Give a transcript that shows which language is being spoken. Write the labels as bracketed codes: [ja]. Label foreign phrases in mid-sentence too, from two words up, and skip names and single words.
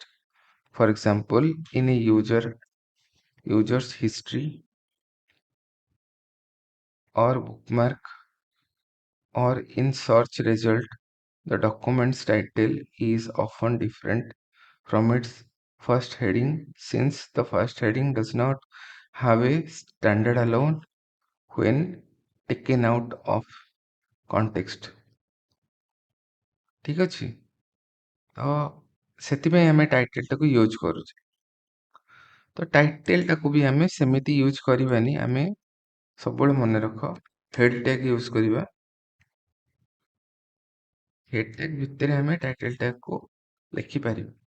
[en] For example, in a user's history or bookmark or in search result, the document's title is often different from its first heading since the first heading does not have a standard alone when taken out of context. [or] ଠିକ୍ ଅଛି, ତ ସେଥିପାଇଁ ଆମେ ଟାଇଟେଲଟାକୁ ୟୁଜ୍ କରୁଛେ। ତ ଟାଇଟେଲଟାକୁ ବି ଆମେ ସେମିତି ୟୁଜ୍ କରିବାନି। ଆମେ ସବୁବେଳେ ମନେ ରଖ [en] head tag [or] ୟୁଜ୍ କରିବା। [en] head tag [or] ଭିତରେ ଆମେ ଟାଇଟେଲ ଟ୍ୟାଗକୁ ଲେଖିପାରିବା।